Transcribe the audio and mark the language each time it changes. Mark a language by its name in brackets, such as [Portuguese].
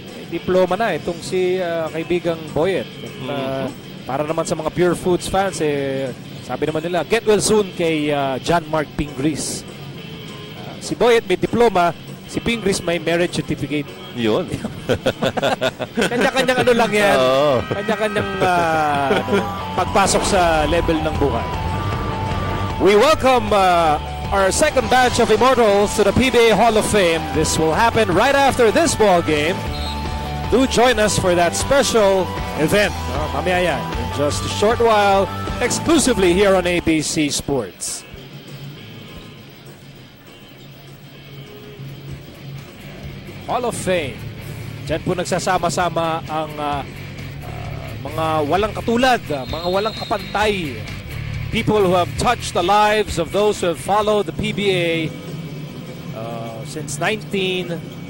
[Filipino] Diploma na itong si kaibigang Boyet. Para naman sa mga Purefoods fans, sabi naman nila, [English] get well soon [Filipino] kay John Mark Pingris. Si Boyet may diploma, si Pingris may marriage certificate. Yun. Kanya-kanyang ano lang yan. Oh. Kanya-kanyang pagpasok sa level ng buhay. [English] We welcome our second batch of immortals to the PBA Hall of Fame. This will happen right after this ball game. Do join us for that special event. [Filipino] Mamaya yan. [English] In just a short while, exclusively here on ABC Sports. Hall of Fame. [Filipino] Diyan po nagsasama-sama ang mga walang katulad, mga walang kapantay. [English] People who have touched the lives of those who have followed the PBA since 1975.